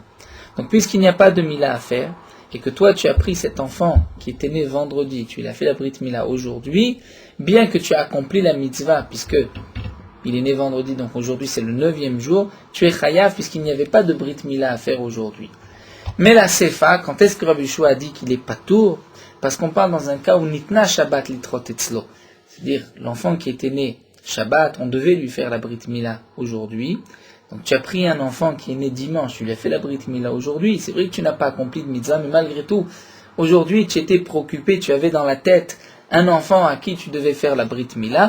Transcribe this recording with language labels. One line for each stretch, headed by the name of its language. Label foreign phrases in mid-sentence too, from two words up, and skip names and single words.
French: Donc puisqu'il n'y a pas de Mila à faire, et que toi tu as pris cet enfant qui était né vendredi, tu lui as fait la
Hebrew: ברית מילה
French: aujourd'hui, bien que tu as accompli la mitzvah, puisque il est né vendredi, donc aujourd'hui c'est le 9e jour, tu es chayav puisqu'il n'y avait pas de
Hebrew: ברית מילה
French: à faire aujourd'hui. Mais la Sefa, quand est-ce que Rabbi Yehoshua a dit qu'il est patour? Parce qu'on parle dans un cas où
Hebrew: ניתנה שבת לידחות אצלו.
French: C'est-à-dire, l'enfant qui était né Shabbat, on devait lui faire la
Hebrew: ברית מילה
French: aujourd'hui. Donc tu as pris un enfant qui est né dimanche, tu lui as fait la
Hebrew: ברית מילה
French: aujourd'hui. C'est vrai que tu n'as pas accompli de mitzvah, mais malgré tout, aujourd'hui tu étais préoccupé, tu avais dans la tête un enfant à qui tu devais faire la
Hebrew: ברית מילה.